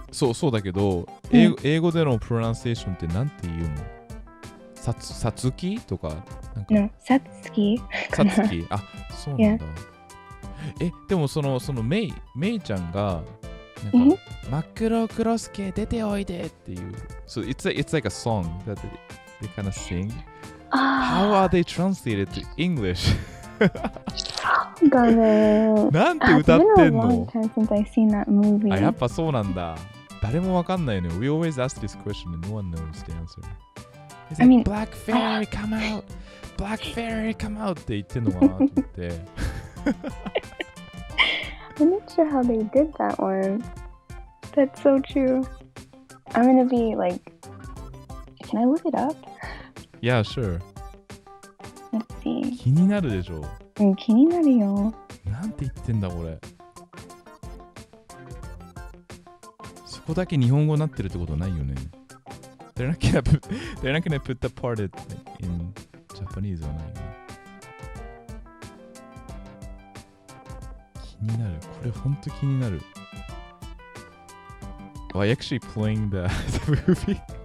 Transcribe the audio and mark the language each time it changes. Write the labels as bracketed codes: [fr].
[ja] そうだけど、英語でのプロナンセーションってなんて言うの？さつきとかなんか No, さつき。そうなんだ。でもそのメイちゃんがなんか真っ黒クロスケ出ておいでっていう。 [en] So it's like a song that they kind of sing. How are they translated to English? [ja] だね。なんて歌ってんの？ [en] since I seen that movie. [ja] やっぱそうなんだ。誰もわかんないのよ。 [en] We always ask this question and no one knows the answer. It's like, Black Fairy come out! Black Fairy come out! [ja] って言ってんのかなと思って。 [en] I'm not sure how they did that one. That's so true. I'm gonna be like, can I look it up? Yeah, sure. Let's see. [ja] 気になるでしょ。気になるよ。なんて言ってんだこれ。そこだけ日本語になってるってことないよね。 [en] They're not gonna put the part in Japanese [ja] はないよね。気になる。これほんと気になる。 [en] Oh, I actually playing the movie.